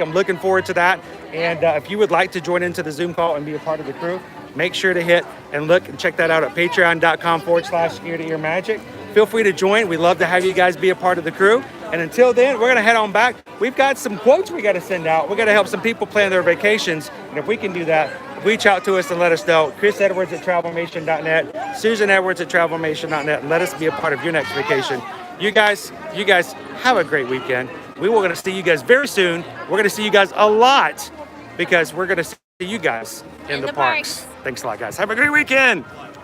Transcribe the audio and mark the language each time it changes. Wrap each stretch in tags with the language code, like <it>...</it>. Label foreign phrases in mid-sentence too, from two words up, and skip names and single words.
<en>I'm looking forward to that. And if you would like to join into the Zoom call and be a part of the crew, make sure to hit and look and check that out at patreon.com/ear-to-ear magic. Feel free to join. We'd love to have you guys be a part of the crew. And until then, we're going to head on back. We've got some quotes we got to send out. We got to help some people plan their vacations. And if we can do that, reach out to us and let us know. chrisedwards@travelmation.net, susanedwards@travelmation.net, and let us be a part of your next vacation. You guys have a great weekend. We will going to see you guys very soon. We're going to see you guys a lot because we're going to see you guys in the parks. Thanks a lot, guys. Have a great weekend.</en>